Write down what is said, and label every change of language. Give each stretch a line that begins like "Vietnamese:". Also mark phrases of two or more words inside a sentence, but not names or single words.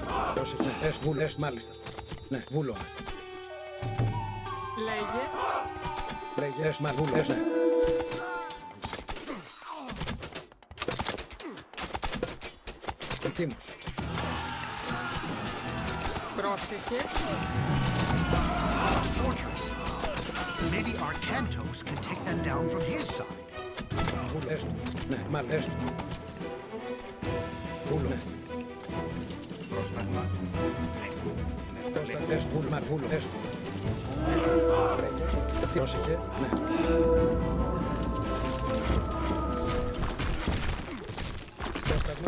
Greek: Πρόσεχε. Ναι. Έστω. Βούλο. Έστω. Μάλιστα. Ναι. Βούλομαι. Λέγε. Λέγε. Έστω. Μάλιστα. Βούλο. Έστω. Ναι. Ετοίμος. Πρόσεχε.
English: Fortress. Maybe Arcantos can take them down from his side.
Greek: Βούλο. Έστω. Ναι. Μάλιστα. Έστω. Βούλο. Ναι. Πρόσταγμα. Ναι. Πρόσταγμα. Έστω. Βούλο. Μάλιστα. Βούλο. Έστω. Λέγε. Πρόσεχε. Ναι. Πρόσταγμα.